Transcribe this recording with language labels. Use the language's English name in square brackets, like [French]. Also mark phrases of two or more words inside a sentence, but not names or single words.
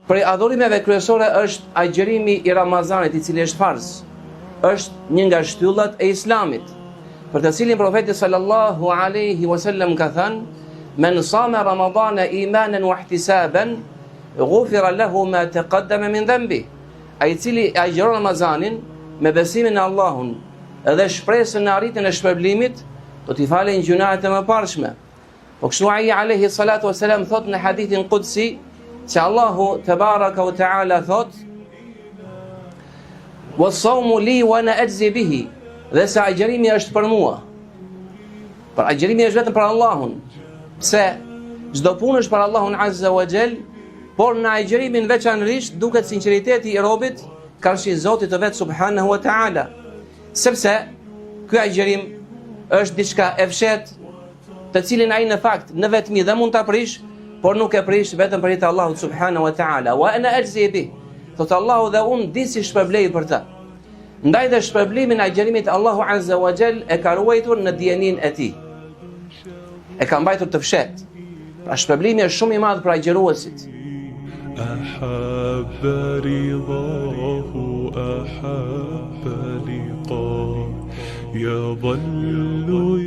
[Albanian] Prej adhurimeve kryesore është agjerimi I Ramazanit, I cili është farz. Është një nga shtyllat e Islamit, për të cilin profeti [Arabic] صلى الله عليه وسلم [Albanian] ka thënë: [Arabic] "من صام رمضان إيمانا واحتسابا غفر له ما تقدم من ذنبه." [Albanian] Ai I cili agjeron Ramazanin me besimin në Allahun dhe shpresën në arritjen e shpërblimit, do t'i falen gjunahet e mëparshme. Po kështu ai [Arabic] عليه الصلاة والسلام [Albanian] thot në hadithin qudsi se [Arabic] الله تبارك وتعالى [Albanian] thot: [Arabic] "والصوم لي وأنا أجزي به." [Albanian] Dhe se agjerimi është për mua. Për agjerimi është vetëm për Allahun. Pse? Çdo punë është për Allahun [Arabic] عز وجل, [Albanian] por në agjerimin veçanërisht duket sinqeriteti I robit karshi Zotit të vet [Arabic] سبحانه وتعالى. [Albanian] Sepse ky agjerim është diçka e fshet, të cilin ai në fakt në vetmi dhe mund ta prish, por nuk e prish vetëm për hir të Allahut [Arabic] سبحانه وتعالى. وأنا أجزي به. [Albanian] Thot Allahu dhe unë di si shpërblej për të. Ndaj dhe shpërblimin e agjerimit Allahu [Arabic] عز وجل [Albanian] e ka ruajtur në dijenin e tij. E ka mbajtur të fshet. Pra shpërblimi është shumë I madh për agjeruesit. [Arabic] أحب رضاه أحب لقاه يظل